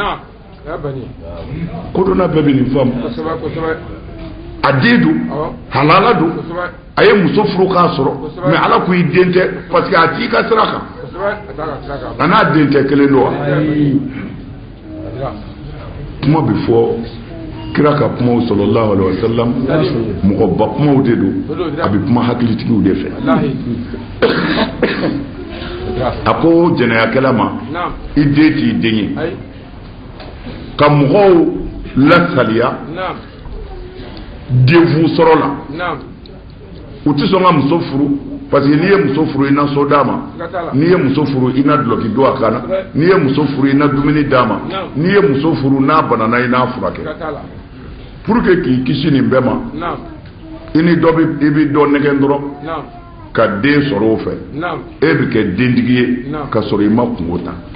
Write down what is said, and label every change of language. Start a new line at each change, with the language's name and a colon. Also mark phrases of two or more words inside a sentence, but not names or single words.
Bambara: kodɔnna bɛɛ bɛ nin faamu a den do halala do a ye muso furu k'a sɔrɔ mais ala ko i den tɛ
French: parce que
Bambara: a t'i ka sira kan a n'a den tɛ kelen do wa kuma bɛ fɔ kira ka kumaw
Arabic: صلى الله عليه وسلم
Bambara: mɔgɔba kumaw de do a bɛ kuma hakilitigiw de fɛ a ko jɛnɛyakɛla ma i den t'i den ye ka mɔgɔw lasaliya denfu sɔrɔ la u tɛ sɔn ka muso furu
French: parce que
Bambara: n'i ye muso furu i na so d'a ma n'i ye muso furu i na dulɔki don a kan na n'i ye muso furu i na dumuni d'a ma n'i ye muso furu n'a banana i n'a furakɛ
French: pour que
Bambara: k'i kisi nin bɛɛ ma i ni dɔ i bɛ dɔ nɛgɛn dɔrɔn ka den sɔrɔ o fɛ e bɛ kɛ dentigi ye ka sɔrɔ i ma kungo ta